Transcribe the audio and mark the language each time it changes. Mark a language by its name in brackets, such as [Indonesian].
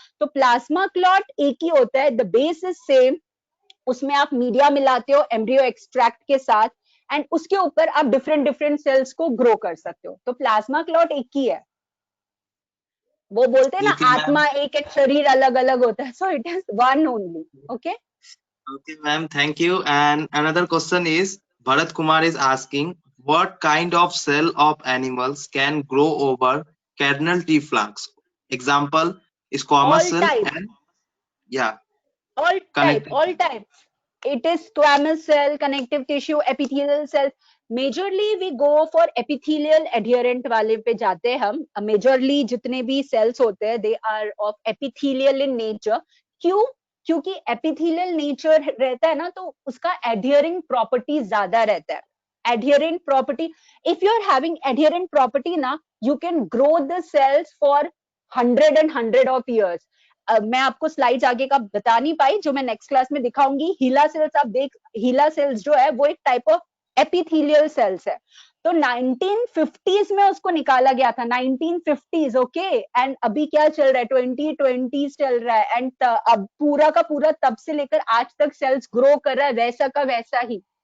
[Hindi] तो plasma clot एक ही होता है, [English] The base is same. [Hindi] उसमें आप मीडिया मिलाते हो एम्ब्रियो एक्सट्रैक्ट के साथ एंड उसके ऊपर आप डिफरेंट सेल्स को ग्रो कर सकते हो. तो प्लाज्मा क्लॉट एक ही है. वो बोलते हैं ना, आत्मा एक है, शरीर अलग अलग होता है. [English] So it is one only. Okay, Okay, ma'am. Thank you. And another question is, Bharat Kumar is asking, what kind of cell of animals can grow over cardinal T flask? Example, squamous cell and yeah. all types. It is squamous cell, connective tissue, epithelial cells. Majorly we go for epithelial adherent [Hindi] वाले पे जाते हैं हम. [English] Majorly [Hindi] जितने भी cells होते हैं, [English] they are of epithelial in nature. [Hindi] क्यों? क्योंकि epithelial nature रहता है ना, तो उसका adhering property ज्यादा रहता है. [English] Adherent property, if you are having adherent property ना, you can grow the cells for 100 of years. [Hindi] मैं आपको स्लाइड्स आगे का बता नहीं पाई, जो मैं नेक्स्ट क्लास में दिखाऊंगी. हीला सेल्स आप देख, हीला सेल्स जो है वो एक टाइप ऑफ एपिथेलियल सेल्स है. तो 1950s में उसको निकाला गया था, 1950s, ओके। एंड अभी क्या चल रहा है, 2020s चल रहा है, एंड अब पूरा का पूरा तब से लेकर आज तक सेल्स ग्रो कर रहा है वैसा का वैसा ही।